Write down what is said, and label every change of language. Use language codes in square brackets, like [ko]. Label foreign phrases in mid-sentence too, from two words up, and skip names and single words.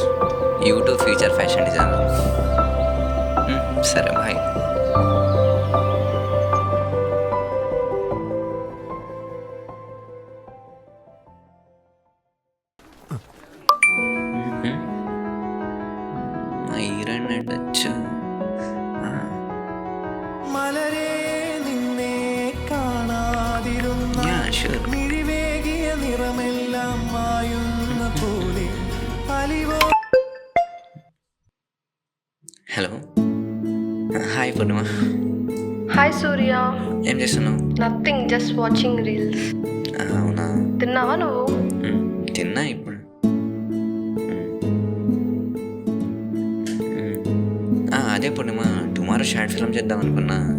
[en] YouTube future fashion designer. సరే, బాయ్. [te] ఐరన్ అడచ్చు. [ml] മലരേ നിന്നെ കാണാതിരുന്ന മിഴിവേകിയ നിറമെല്ലാം മായുന്ന പോലെ അലിവോ. [en] Hello, hi పూర్ణిమ. హాయ్ సూర్య. [te] ఏం చేస్తున్నావు? [en] Nothing, just watching reels. [te] అవునా? తిన్నావా నువ్వు? తిన్నా ఇప్పుడు. అదే పూర్ణిమ, [en] tomorrow short film [te] చేద్దాం అనుకున్నా.